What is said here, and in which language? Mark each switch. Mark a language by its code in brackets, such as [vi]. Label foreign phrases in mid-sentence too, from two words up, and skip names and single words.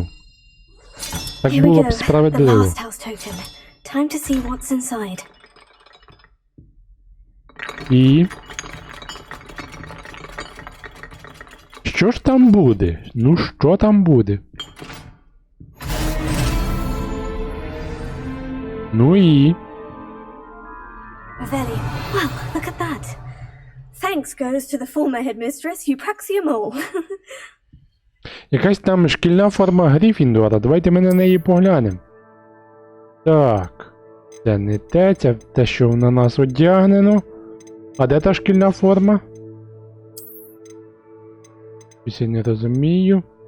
[uk] Так було б справедливо. І... що ж там буде? Ну що там буде? Ну і... [en] Well, look at that. Thanks goes to the former headmistress, Eupraxia Mole. [uk] Якась там шкільна форма Грифіндора. Давайте ми на неї поглянемо. Так. Це не те, це те, що на нас одягнено. А де та шкільна форма? Щось я не розумію.